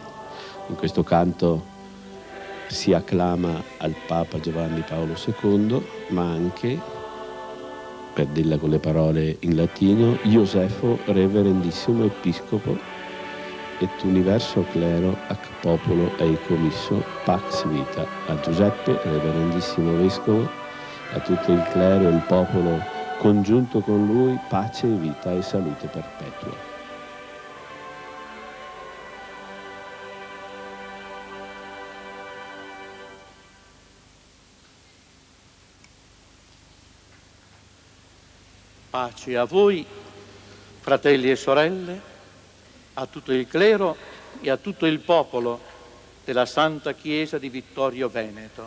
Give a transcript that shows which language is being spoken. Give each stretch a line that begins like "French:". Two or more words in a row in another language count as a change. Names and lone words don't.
Italian: In questo canto si acclama al Papa Giovanni Paolo II, ma anche, per dirla con le parole in latino,
Latin: Iosefo Reverendissimo Episcopo et universo clero ac popolo ei commisso pax vita.
Italian: A Giuseppe, Reverendissimo Vescovo, a tutto il clero e il popolo congiunto con lui, pace, vita e salute perpetua. Pace a voi, fratelli e sorelle, a tutto il clero e a tutto il popolo della Santa Chiesa di Vittorio Veneto.